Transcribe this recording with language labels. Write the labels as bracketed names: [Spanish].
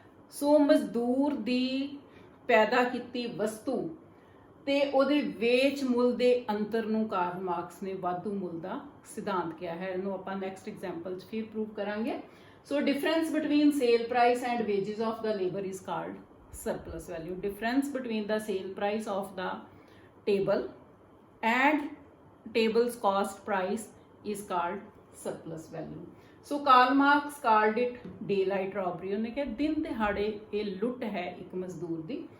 [Punjabi] ਸੋ ਮਜ਼ਦੂਰ ਦੀ ਪੈਦਾ ਕੀਤੀ ਵਸਤੂ ਤੇ ਉਹਦੇ ਵੇਚ ਮੁੱਲ ਦੇ ਅੰਤਰ ਨੂੰ ਕਾਰਲ ਮਾਰਕਸ ਨੇ ਵਾਧੂ ਮੁੱਲ ਦਾ ਸਿਧਾਂਤ ਕਿਹਾ ਹੈ। ਇਹਨੂੰ ਆਪਾਂ ਨੈਕਸਟ ਐਗਜ਼ਾਮਪਲ 'ਚ ਫਿਰ ਪ੍ਰੂਵ ਕਰਾਂਗੇ। [English] So difference between sale price and wages of the labour is called surplus value. Difference between the sale price of the table and table's cost price is called surplus value. So Karl Marx called it daylight robbery. [Punjabi] ਉਹਨੇ ਕਿਹਾ ਦਿਨ ਦਿਹਾੜੇ ਇਹ ਲੁੱਟ ਹੈ ਇੱਕ ਮਜ਼ਦੂਰ ਦੀ।